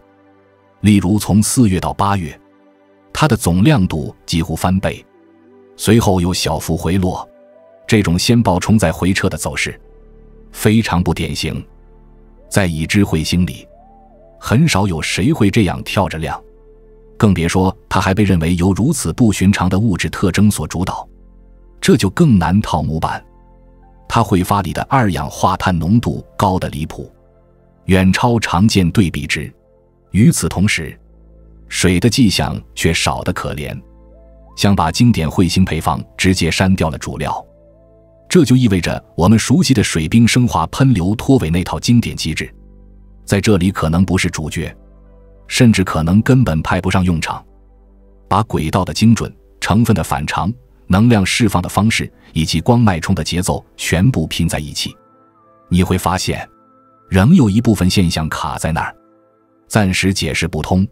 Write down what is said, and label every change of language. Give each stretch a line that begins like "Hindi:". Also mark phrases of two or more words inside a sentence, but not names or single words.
Chinese: 例如從4月到8月，它的總亮度幾乎翻倍，隨後又小幅回落。這種先爆冲再回撤的走勢非常不典型，在已知彗星裡很少有誰會這樣跳着亮，更別說它還被認為由如此不尋常的物質特徵所主導，這就更難套模板。它揮發裡的二氧化碳濃度高得離譜，遠超常見對比值。與此同時，水的跡象卻少得可憐，像把經典彗星配方直接刪掉了主料。這就意味着我們熟悉的水冰升華噴流脫尾那套經典機制，在這裡可能不是主角，甚至可能根本派不上用場。把軌道的精準、成分的反常、能量釋放的方式以及光脈衝的節奏全部拼在一起，你會發現仍有一部分現象卡在那兒，暫時解釋不通。